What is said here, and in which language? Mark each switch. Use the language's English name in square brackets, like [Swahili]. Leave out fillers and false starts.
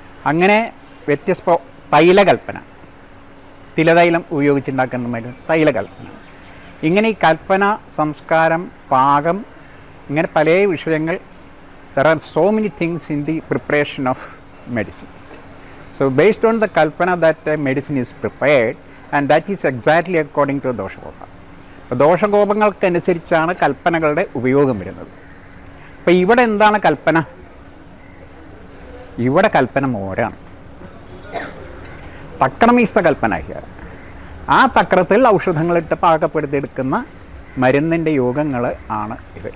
[Malayalam] അങ്ങനെ വ്യത്യസ്ത തൈലകൽപ്പന, തിലതൈലം ഉപയോഗിച്ചുണ്ടാക്കുന്ന മരുന്ന് തൈലകൽപ്പന. ഇങ്ങനെ ഈ കൽപ്പന, സംസ്കാരം, പാകം, ഇങ്ങനെ പല വിഷയങ്ങൾ. [English] There are so many things in the preparation of medicines. So based on the kalpana that medicine is prepared, and that is exactly according to doshakopa. [Malayalam] ദോഷകോപങ്ങൾക്കനുസരിച്ചാണ് കൽപ്പനകളുടെ ഉപയോഗം വരുന്നത്. അപ്പോൾ ഇവിടെ എന്താണ് കൽപ്പന? ഇവിടെ കൽപ്പന മോരാണ്. [English] Takram is the kalpana here. [Malayalam] ആ തക്രത്തിൽ ഔഷധങ്ങളിട്ട് പാകപ്പെടുത്തിയെടുക്കുന്ന മരുന്നിൻ്റെ യോഗങ്ങൾ ആണ് ഇത്.